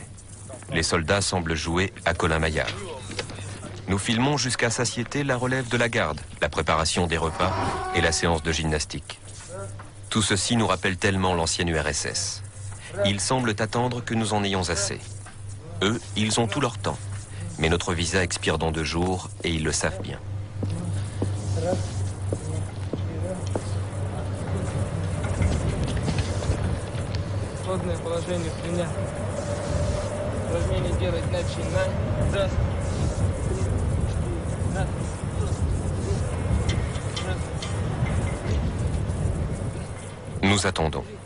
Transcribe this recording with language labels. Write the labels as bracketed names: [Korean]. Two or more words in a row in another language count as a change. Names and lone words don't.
[French] Les soldats semblent jouer à Colin-Maillard. Nous filmons jusqu'à satiété la relève de la garde, la préparation des repas et la séance de gymnastique. Tout ceci nous rappelle tellement l'ancienne URSS. Ils semblent attendre que nous en ayons assez. Eux, ils ont tout leur temps. Mais notre visa expire dans 2 jours et ils le savent bien. [Russian] Исходное положение принять. Упражнение делать начинаем. Раз. Раз. Раз. [French] Nous attendons.